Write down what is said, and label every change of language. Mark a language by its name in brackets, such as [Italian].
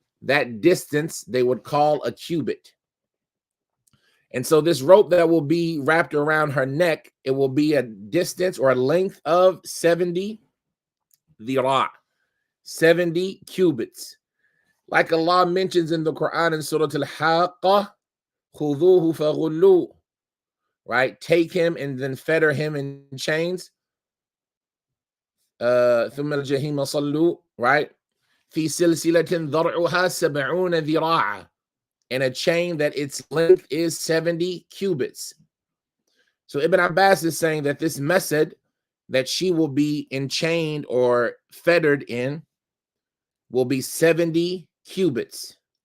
[English] That distance they would call a cubit. And so this rope that will be wrapped around her neck, it will be a distance or a length of 70 dhira', 70 cubits. Like Allah mentions in the Quran in Surah al-Haqqah, [Arabic] خُذُوهُ فَغُلُّوهُ, [English] right? Take him and then fetter him in chains. [Arabic] ثُمَّ الْجَحِيمَ صَلُّوا, [English] right? [Arabic] فِي سِلْسِلَةٍ ضَرْعُهَا 70 ذِرَاعًا, [English] and a chain that its length is 70 cubits. So Ibn Abbas is saying that this mesed that she will be enchained or fettered in will be 70 cubits.